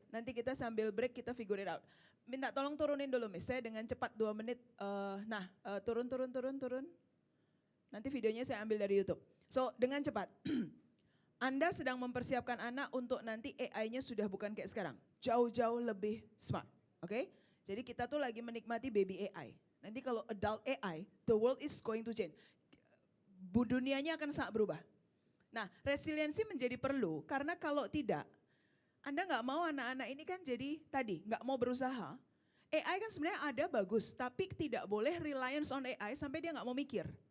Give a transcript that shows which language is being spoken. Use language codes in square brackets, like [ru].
[id] Nanti kita sambil break kita [en] figure it out. [id] Minta tolong turunin dulu Miss, saya dengan cepat 2 menit. Turun. Nanti videonya saya ambil dari YouTube. So dengan cepat. Anda sedang mempersiapkan anak untuk nanti AI-nya sudah bukan kayak sekarang. Jauh-jauh lebih smart. Oke? Jadi kita tuh lagi menikmati baby AI. Nanti kalau [en] adult AI, the world is going to change. [id] Dunianya akan sangat berubah. Nah, resiliensi menjadi perlu karena kalau tidak, Anda nggak mau anak-anak ini kan jadi tadi nggak mau berusaha. AI kan sebenarnya ada bagus, tapi tidak boleh [en] reliance on AI [id] sampai dia nggak mau mikir.